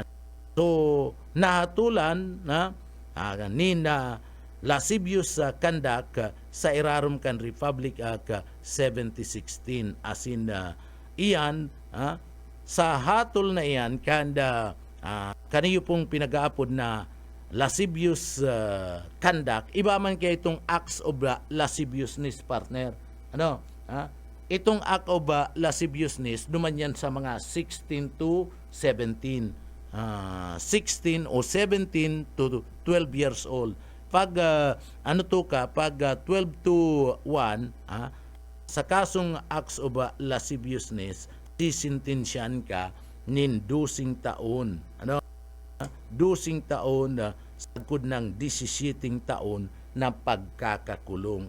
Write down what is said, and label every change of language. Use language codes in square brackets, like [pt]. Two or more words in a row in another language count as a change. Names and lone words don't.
[bik] So nahatulan nin [en] lascivious conduct [bik] sa irarom kan Republic Act 7016 asin iyan sa hatol na iyan kanda kaniyo pong pinag-aapod na [en] lascivious conduct [bik] iba man kay itong [en] acts of lasciviousness partner. [bik] Itong [en] act of lasciviousness [bik] duman yan sa mga 16 to 17. 16 o 17 to 12 [en] years old. [bik] Pag pag 12 to 1 sa kasong [en] acts of lasciviousness [bik] sisintensyan ka nin 12 taon. 12 taon sagkod ng 17 taon na pagkakakulong.